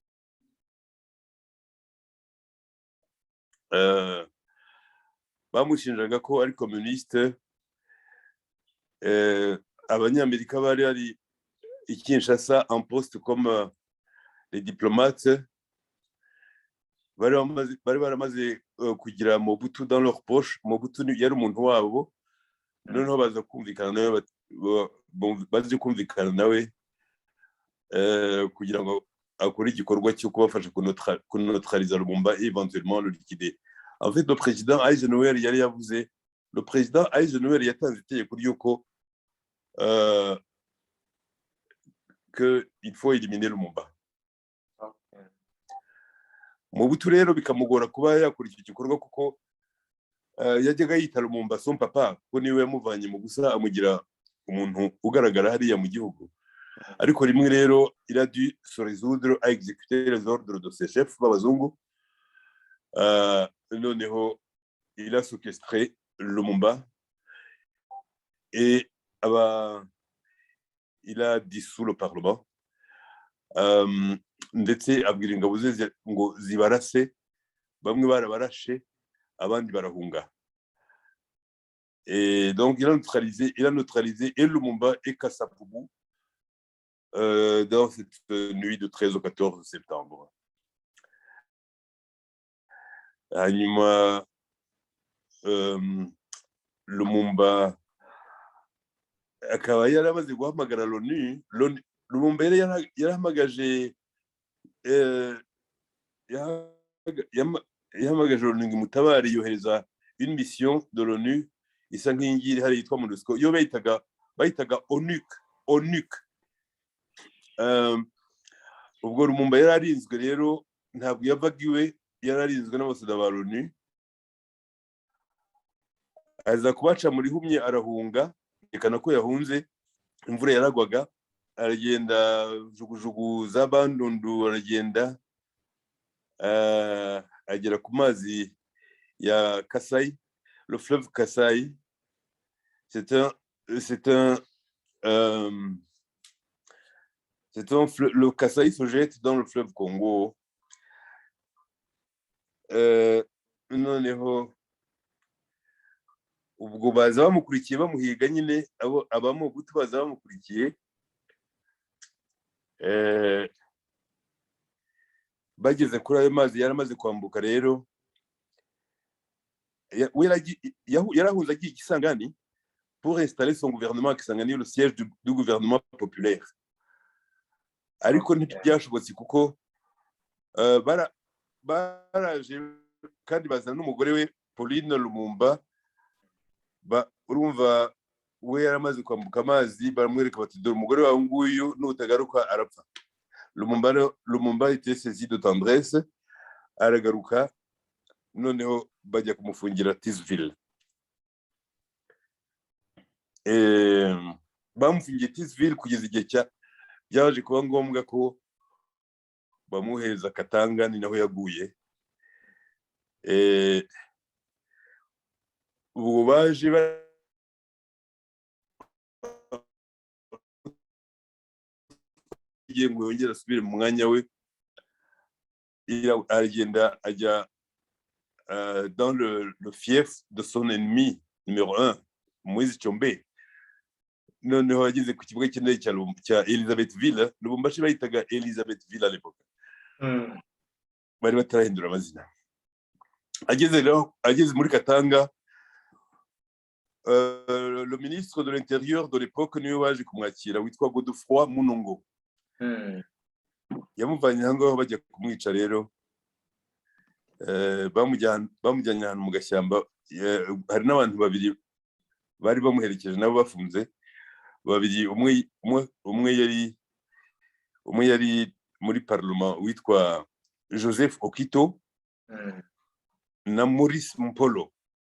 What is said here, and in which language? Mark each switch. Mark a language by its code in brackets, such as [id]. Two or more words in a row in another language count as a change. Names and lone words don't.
[rw] Bamushinjaga ko ari communiste. Abanyamerika bari ari i Kinshasa [fr] en poste comme les diplomates [rw] bari baramaze kugira Mobutu [fr] dans leur poche. [rw] Mobutu yari umuntu wabo noneho baza kumvikana nawe baje kumvikana nawe kugira ngo akore igikorwa cyo kubafasha kuneutraliser Lumumba [fr] et éventuellement le liquider. En fait, le président Eisenhower [rw] yari yavuze, [fr] le président Eisenhower [rw] yatanze itegeko ry'uko [fr] qu'il faut éliminer Lumumba. [rw] Mobutu rero bikamugora kuba yakora icyo gikorwa kuko yajyaga yita Lumumba [fr] son papa, [rw] ko niwe yamuvanye mu gusa amugira umuntu ugaragara hariya mu gihugu. Ariko rimwe rero [fr] il a dû se résoudre à exécuter les ordres de ses chefs b'abazungu. Noneho il a séquestré Lumumba et il a dissous le parlement. [rw] Ndetse abwira ingabo ze ngo zibarase, bamwe barabarashe abandi barahunga. [fr] Et donc il a neutralisé et Lumumba et Kassapougou dans cette nuit de 13 au 14 septembre. [rw] Hanyuma Lumumba akaba yaramaze guhamagara l'ONU. Lumumba yahamagaje l'ONU ngo mutabari, yohereza [fr] une mission de l'ONU [rw] isa nk'ingiri hari yitwa MONUSCO, yo bayitaga ONUC. Ubwo Lumumba yararinzwe rero, ntabwo yavaga iwe, yararinzwe n'abasada ba l'ONU. Aza kubaca muri humye arahunga, ekana ko yahunze, imvura yaragwaga, aragenda jugujugu za Bandundu, aragenda agera ku mazi ya Kasai, [fr] le fleuve Kasai. Le Kasai se jette dans le fleuve Congo. [rw] Noneho ubwo baza bamukurikiye bamuhiga nyine, abamobutu baza bamukurikiye, bageze kuri ayo mazi yaramaze kwambuka rero, yarahunze agiye Kisangani [fr] pour installer son gouvernement à Kisangani, le siège du gouvernement populaire. [rw] Ariko ntibyashobotse kuko baraje kandi bazana n'umugore we Pauline Lumumba. Urumva we yaramaze kwambuka amazi, baramwereka bati dore umugore wawe nguyu nutagaruka arapfa. [fr] Lumumba était saisi de tendresse, [rw] aragaruka, noneho bajya kumufungira Tisville. Bamufungiye Tisville kugeza igihe byaje kuba ngombwa ko bamuhereza Katanga, ni naho yaguye. Ubwo baje bagiye ngo yongere asubire mu mwanya we, agenda ajya [fr] dans le fief de son ennemi numéro 1, Moïse Tshombe. [rw] Noneho ageze ku kibuga cy'indege cya Elizabethville. Lubumbashi bayitaga Elizabethville [fr] à l'époque, [rw] bari batarahindura amazina. Ageze muri Katanga, [fr] le ministre de l'Intérieur de l'époque [rw] niwe waje kumwakira, witwa Godefroid Munongo. Yamuvanye aho ngaho bajya kumwica rero, bamujyanye ahantu mu gashyamba. Hari n'abantu babiri bari bamuherekeje nabo bafunze, babiri, umwe yari muri parlement witwa Joseph Okito na Maurice Mpolo.